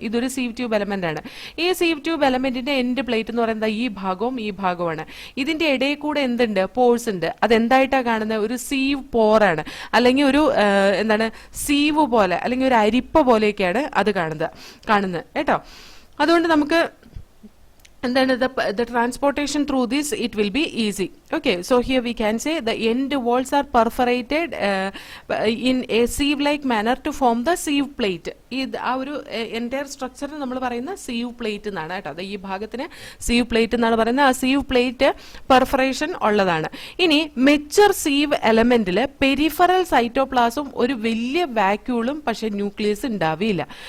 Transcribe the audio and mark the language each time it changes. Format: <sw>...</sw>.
<ml>ഇതൊരു sieve tube element ആണ്. ഈ സീവ് ട്യൂബ് എലമെന്റിന്റെ എൻഡ് പ്ലേറ്റ് എന്ന് പറയുന്നത് ഈ ഭാഗവും ഈ ഭാഗവുമാണ്. ഇതിന്റെ ഇടയിൽ കൂടെ എന്തുണ്ട്? പോഴ്സ് ഉണ്ട്. അതെന്തായിട്ടാണ് കാണുന്നത്? ഒരു സീവ് പോറാണ്, അല്ലെങ്കിൽ ഒരു എന്താണ് സീവ് പോലെ, അല്ലെങ്കിൽ ഒരു അരിപ്പ പോലെയൊക്കെയാണ് അത് കാണുന്നത് കേട്ടോ. അതുകൊണ്ട് നമുക്ക് എന്താണ്</ml> <en>the transportation through this, it will be easy. Okay, so here we can say the end walls are perforated in a sieve like manner to form the sieve plate.</en> <ml>ആ ഒരു എൻറ്റയർ സ്ട്രക്ചറിന് നമ്മൾ പറയുന്ന സീവ് പ്ലേറ്റ് എന്നാണ് കേട്ടോ. അത് ഈ ഭാഗത്തിന് sieve plate എന്നാണ് പറയുന്നത്. ആ സീവ് പ്ലേറ്റ് പെർഫറേഷൻ ഉള്ളതാണ്. ഇനി മെച്ചർ സീവ് എലമെന്റില് പെരിഫറൽ സൈറ്റോപ്ലാസും ഒരു വലിയ വാക്യൂളും പക്ഷെ ന്യൂക്ലിയസ് ഉണ്ടാവില്ല.</ml>